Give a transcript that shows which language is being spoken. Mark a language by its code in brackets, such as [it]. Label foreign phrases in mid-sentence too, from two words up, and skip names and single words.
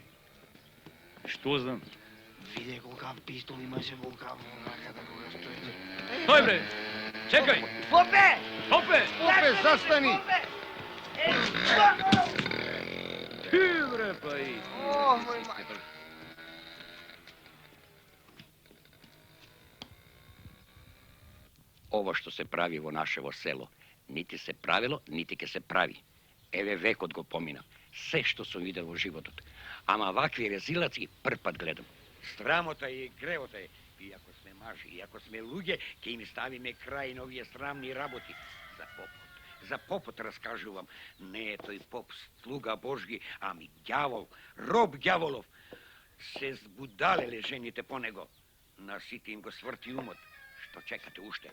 [mk] Што знам? Виде колкав пистол имаше колкав раката кога стоеше. Тој, бре! Чекај! Попе! Попе! Попе, застани! Ти, бре, па и... О, мој мајка. Ово што се прави во нашево село, нити се правило, нити ке се прави. Еве векот го помина. Се што сум видел во животот. Ама вакви резилаци прв пат гледам. Срамота и гревота е. Иако сме мажи, иако сме луѓе, ќе им ставиме крај на овие срамни работи. За попот раскажу вам. [sr] Ne, to je pop sluga Božji, a mi đavol, rob đavolov. [mk] Се збудалеле жените понего. Насити им го сврти умот. Што чекате уште?